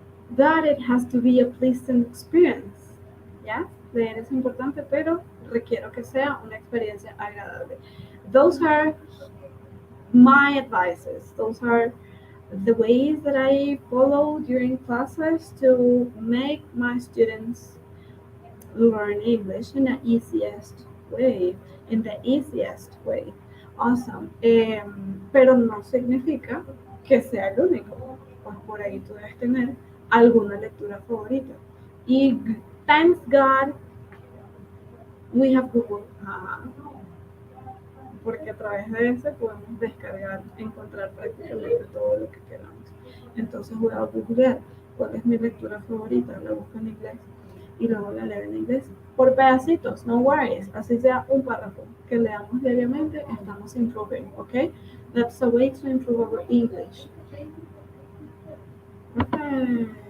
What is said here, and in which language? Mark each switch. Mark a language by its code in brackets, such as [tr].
[en] That it has to be a pleasant experience. Yeah, [es] leer es importante, pero requiero que sea una experiencia agradable. [en] Those are my advices. Those are the ways that I follow during classes to make my students learn English in the easiest way, in the easiest way. Awesome. [es] Pero no significa que sea el único. Pues por ahí tú debes tener alguna lectura favorita. [en] Y thanks God, we have Google. [es] Porque a través de ese podemos descargar, encontrar prácticamente todo lo que queramos. Entonces voy a googlear cuál es mi lectura favorita, la busco en inglés y luego la leo en inglés por pedacitos, [en] no worries, [es] así sea un párrafo que leamos diariamente, estamos improving, ¿ok? [en] That's a way to improve our English. Okay.